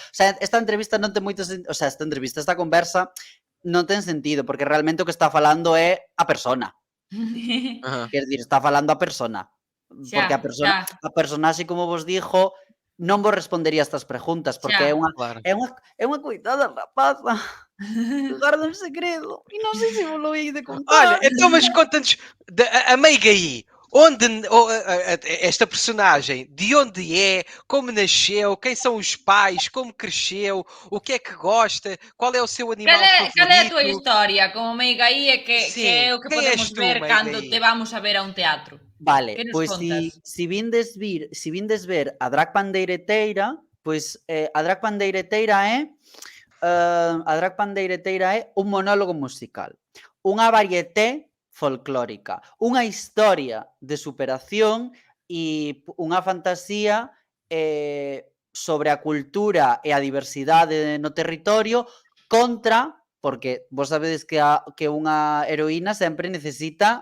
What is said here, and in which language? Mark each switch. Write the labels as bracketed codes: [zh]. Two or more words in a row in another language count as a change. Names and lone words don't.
[gl] O sea, esta entrevista non ten moito o sea, esta conversa non ten sentido, porque realmente o que está falando é a persona. Ajá. Quer dicir, está falando a persona. Porque a personaxe, como vos dixo, non vos respondería estas preguntas, porque Claro. é unha coitada rapaza que garda un segredo e non sei se vos lo hei de [pt] Olha, [gl] contar. [pt] então mas conta-nos a Meigaí, esta personagem, de onde é, como nasceu, quem são os pais, como cresceu, o que é que gosta, qual é o seu animal [gl] Cal é a túa [pt] favorito? [gl] historia como Meigaí e que [pt] Sim, [gl] é o que [pt] quem és [gl] podemos [pt] tu, [gl] ver cando [pt] Meigaí? [gl] te vamos a ver a un teatro? Vale, Que nos pois contas? si vindes ver a Drag Pandeireteira, pois a Drag Pandeireteira é un monólogo musical, unha varieté folclórica, unha historia de superación e unha fantasía sobre a cultura e a diversidade no territorio contra, porque vos sabedes que unha heroína sempre necesita